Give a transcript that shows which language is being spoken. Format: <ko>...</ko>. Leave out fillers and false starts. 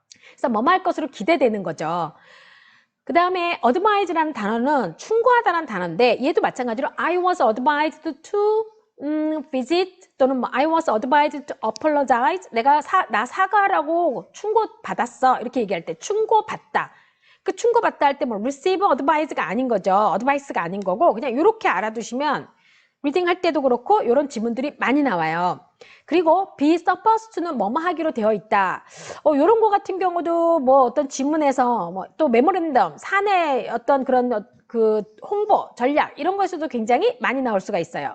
<ko>그래서 뭐뭐 할 것으로 기대되는 거죠. 그 다음에 advise라는 단어는 충고하다라는 단어인데 얘도 마찬가지로</ko> <en>I was advised to visit</en> <ko>또는 뭐</ko> <en>I was advised to apologize.</en> <ko>내가 나 사과하라고 충고받았어. 이렇게 얘기할 때 충고받다. 그 충고받다 할 때 뭐 receive advice가 아닌 거죠. advice가 아닌 거고 그냥 이렇게 알아두시면 리딩 할 때도 그렇고 이런 지문들이 많이 나와요. 그리고 be supposed to는 뭐뭐 하기로 되어 있다. 이런 거 같은 경우도 뭐 어떤 지문에서 뭐 또 메모랜덤, 사내 어떤 그런 그 홍보, 전략 이런 거에서도 굉장히 많이 나올 수가 있어요.</ko>